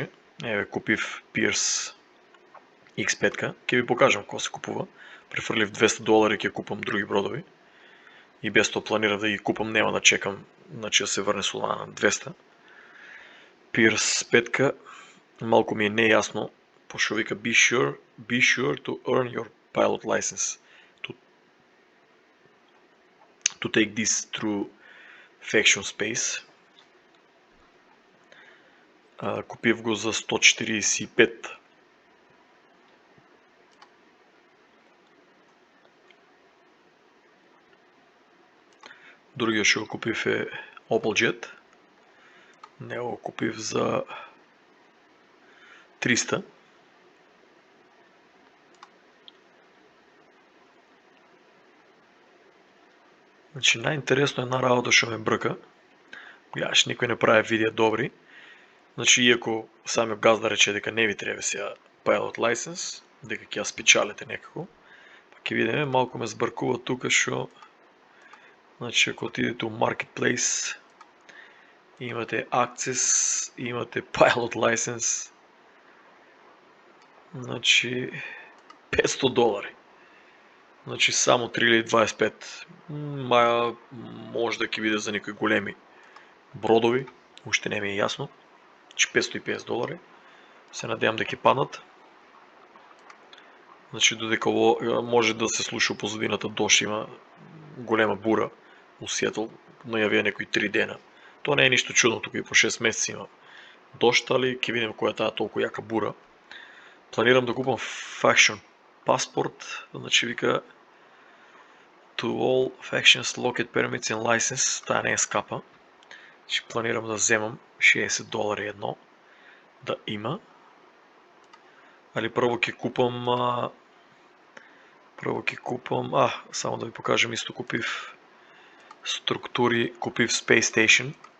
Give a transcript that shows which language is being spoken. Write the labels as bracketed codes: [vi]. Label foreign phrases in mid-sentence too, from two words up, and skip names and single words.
[mk] Еве, купив Pierce X5, ќе ви покажам како се купува. Префрлив $200, ќе купам други бродови. И без тоа планирав да ги купам, нема да чекам, значи да се врне Solana на 200. Pierce 5, малку ми е нејасно, пошто вика [en] be sure to earn your pilot license to take this through Faction Space. [mk] Купив го за 145. Другиот што го купив е OppleJet. Него го купив за 300. Значи најинтересно е една работа што ме брка. Гледаш, никој не прави видеа добри. Значи, иако самиот газда рече дека не ви треба сега [en] pilot license, [mk] дека ќе ја спечалите некако, па ќе видиме, малку ме збркува тука што, значи, ако отидете у Marketplace, имате Access, имате [en] pilot license, [mk] значи, $500. Значи, само 3025. Маја може да ќе биде за некои големи бродови, уште не ми е јасно. Значи $550. Се надевам дека ќе паднат. Значи додека може да се слуша позадината дожд, има голема бура у Сиетл, најавија некои 3 дена. Тоа не е ништо чудно, тука и по 6 месеци има дожд, али ќе видиме која е таа толку јака бура. Планирам да купам Faction Passport, значи вика [en] to all factions locked permits and license, [mk] таа не е скапа. Значи планирам да земам $60 едно, да има. Али прво ќе купам, само да ви покажам, исто купив структури, купив Space Station.